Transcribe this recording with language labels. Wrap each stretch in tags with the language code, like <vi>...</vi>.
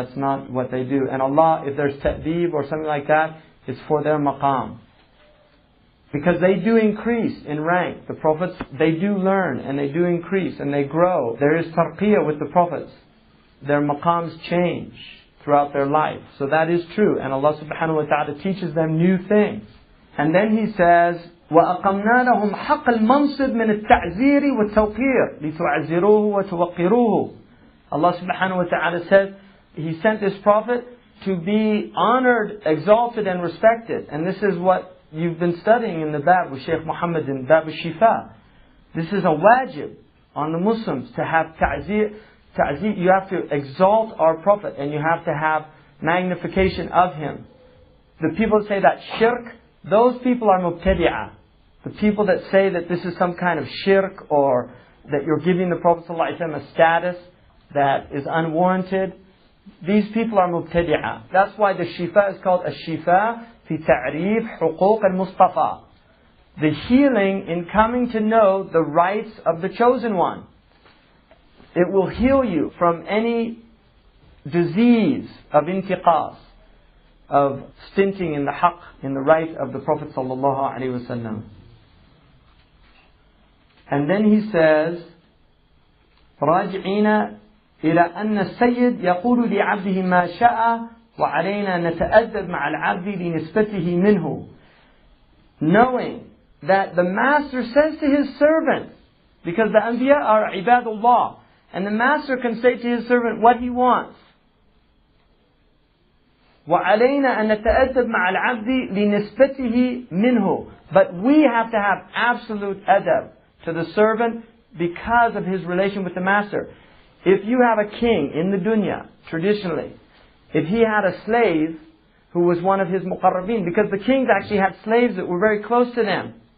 <en>That's not what they do. And Allah, if there's ta'deeb or something like that, it's for their maqam. Because they do increase in rank. The prophets, they do learn and they do increase and they grow. There is tarqiyah with the prophets. Their maqams change throughout their life. So that is true. And Allah subhanahu wa ta'ala teaches them new things. And then He says,</en> <ar>وَأَقَمْنَا لَهُمْ حَقَّ الْمَنْصِبِ مِنَ التَّعْزِيرِ وَالتَّوْقِيرِ لِتُعَزِّرُوهُ وَتُوَقِّرُوهُ.</ar> <en>Allah subhanahu wa ta'ala says, He sent this prophet to be honored, exalted and respected. And this is what you've been studying in the Bab with Shaykh Muhammad in Bab al-Shifa. This is a wajib on the Muslims to have ta'zir. You have to exalt our Prophet and you have to have magnification of him. The people that say that shirk, those people are mubtadi'ah. The people that say that this is some kind of shirk, or that you're giving the Prophet ﷺ a status that is unwarranted, these people are mubtadi'ah. That's why the Shifa is called Ash-Shifa fi ta'rif huquq al-Mustafa. The healing in coming to know the rights of the chosen one. It will heal you from any disease of intiqas, of stinting in the haqq, in the right of the Prophet ﷺ. And then he says,</en> <ar>راجعين إلى أن السيد يقول لعبده ما شاء وعلينا نتأدب مع العبد لنسبته منه.</ar> <en>Knowing that the Master says to His servant, because the Anbiya are ibadullah, and the Master can say to His servant what He wants.</en> <ar>وعلينا أن نتأدب مع العبد لنسبته منه.</ar> <en>But we have to have absolute adab to the servant because of his relation with the Master. If you have a king in the dunya, traditionally, if he had a slave who was one of his muqarrabin, because the kings actually had slaves that were very close to them.</en>